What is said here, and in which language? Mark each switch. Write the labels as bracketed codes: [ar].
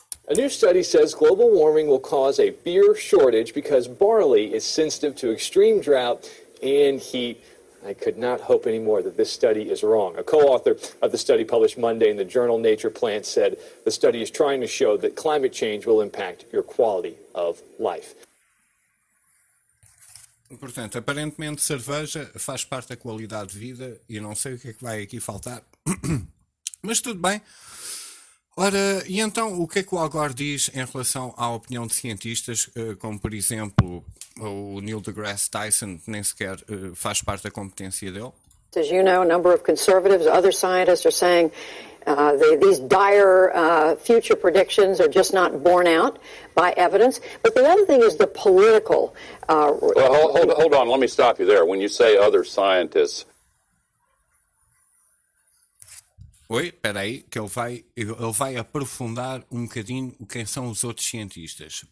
[en] A new study says global warming will cause a beer shortage because barley is sensitive to extreme drought and heat. I could not hope any more that this study is wrong. A co-author of the study published Monday in the journal Nature Plants said the study is trying to show that climate change will impact your quality of life. [pt] Portanto, aparentemente cerveja faz parte da qualidade de vida e não sei o que é que vai aqui faltar. Mas tudo bem. Ora, e então o que é que o Al Gore diz em relação à opinião de cientistas, como por exemplo o Neil deGrasse Tyson, que nem sequer faz parte da competência dele? [en] As you know, a number of conservatives, other scientists are saying these dire future predictions are just not borne out by evidence. But the other thing is the political... Hold on. Let me stop you there. When you say other scientists... [pt] Oi, peraí, que ele vai aprofundar um bocadinho quem são os outros cientistas.